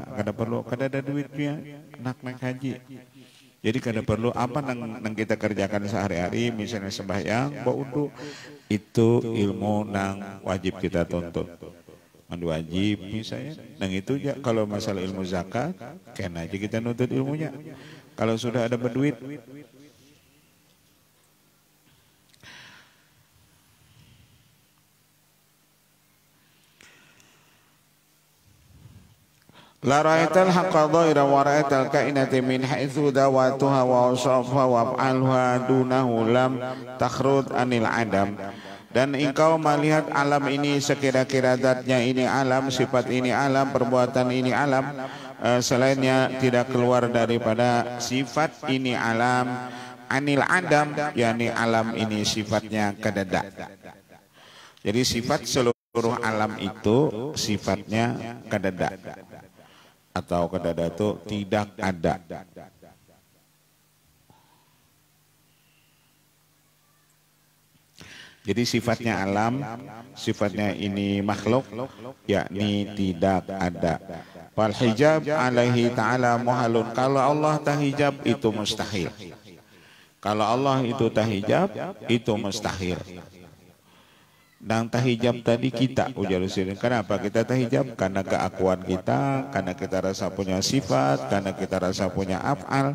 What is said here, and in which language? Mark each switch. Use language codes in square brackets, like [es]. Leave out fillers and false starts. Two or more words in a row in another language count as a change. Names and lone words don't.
[bjn] Kada perlu, kada ada duitnya nak naik haji. Jadi kada perlu apa nang kita kerjakan sehari-hari misalnya sembahyang, baudu itu ilmu nang wajib kita tuntut. Mandu wajib misalnya. Nang itu ya kalau masalah ilmu zakat, kena aja kita nuntut ilmunya. Kalau sudah ada berduit. [ar] لا رأيت الحق ظاهرا ورأيت الكائنات من حيث ذواتها وأوصافها وأفعالها دونه لم تخرج عن العدم. [bjn] Dan engkau melihat alam ini sekira-kira zatnya ini alam, sifat ini alam, perbuatan ini alam, selainnya tidak keluar daripada sifat ini alam, [ar] عن العدم, [bjn] yakni alam ini sifatnya kadada. Jadi sifat seluruh alam itu sifatnya kadada. Atau kadada itu tidak ada. Jadi sifatnya alam, sifatnya ini makhluk, yakni tidak ada. [ar] والحجاب عليه تعالى محال. [bjn] Kalau Allah tahijab itu mustahil. Kalau Allah itu tahijab itu mustahil. Dan tahijab tadi kita ujar usirin. Kenapa kita tahijab? Karena keakuan kita, karena kita rasa punya sifat, karena kita rasa punya af'al.